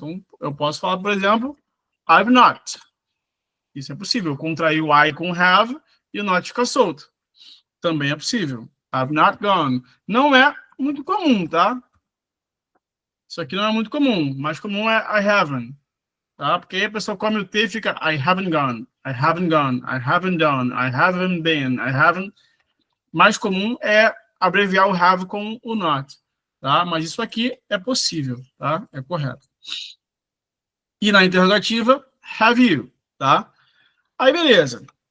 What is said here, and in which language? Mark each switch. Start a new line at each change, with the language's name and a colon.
Portuguese: Então, eu posso falar, por exemplo, I've not. Isso é possível, contrair o I com have e o not fica solto. Também é possível.
English: I've not gone.
Portuguese: Não é muito comum, tá? Isso aqui não é muito comum. Mais comum é
English: I haven't.
Portuguese: Tá? Porque aí a pessoa come o T e fica
English: I haven't gone, I haven't
Portuguese: gone, I haven't done, I haven't been, I haven't. Mais comum é abreviar o have com o not. Tá? Mas isso aqui é possível, tá? É correto. E na interrogativa, have you, tá? Aí, beleza.